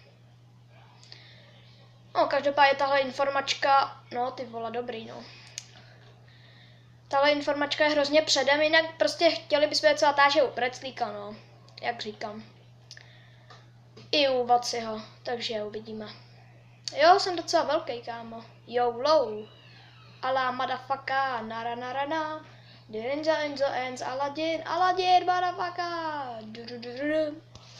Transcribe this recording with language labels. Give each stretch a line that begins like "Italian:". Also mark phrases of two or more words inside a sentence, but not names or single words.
Czech: No, každopádně tahle informačka, no ty vole, dobrý, no. Tahle informačka je hrozně předem, jinak prostě chtěli bychom něco natáčet u Preclíka, no, jak říkám. I u Vaciho, takže uvidíme. Jo, jsem docela velký, kámo. YOLO. Ala motherfucker, nara nara na. Enzo, Aladdin, motherfucker.